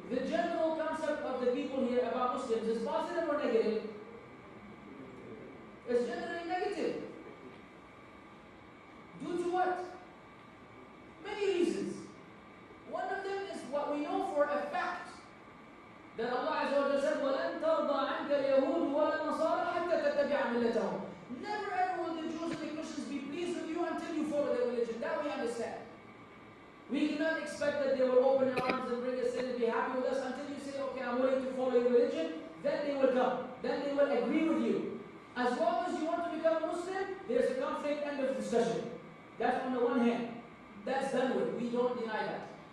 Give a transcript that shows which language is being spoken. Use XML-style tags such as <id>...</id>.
<en>The general concept of the people here about Muslims is positive or negative? It's generally negative. Due to what? Many reasons. One of them is what we know for a fact. That Allah Azza wa Jalla said,</en> <ar>وَلَن تَرْضَى عَنْكَ الْيَهُودُ وَلَا النَّصَارَى حَتَّى تَتَّبِعَ مِلَّتَهُم.</ar> <en>Never ever will the Jews and the Christians be pleased with you until you follow their religion. That we understand. We cannot expect that they will open their arms and bring us in and be happy with us until you say, okay, I'm willing to follow your religion. Then they will come. Then they will agree with you. As long as you want to become a Muslim, there's a conflict, end of discussion. That's on the one hand. That's done with. We don't deny that.</en>